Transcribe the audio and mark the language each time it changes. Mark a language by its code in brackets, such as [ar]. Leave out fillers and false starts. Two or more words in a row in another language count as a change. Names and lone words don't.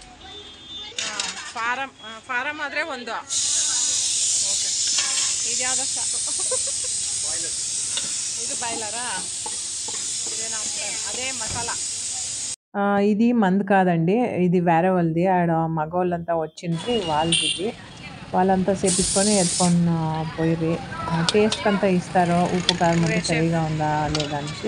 [kn] ಫಾರಮ್ ಆದರೆ 1. ಓಕೆ. ಇದು ಯಾವ್ದು ಸಾಕು? ಇದು ಬಾಯ್ಲರಾ? [te] ఇదేనా? అదే మసాలా. ఇది మంది కాదండి, ఇది వేరే వాళ్ళది. ఆడ మగవాళ్ళంతా వచ్చిండ్రి, వాళ్ళది. వాళ్ళంతా చేపించుకొని ఎత్తుకొని పోయిరి. టేస్ట్ అంతా ఇస్తారు, ఉప్పు కారం అంతా సరిగా ఉందా లేదా అనేసి.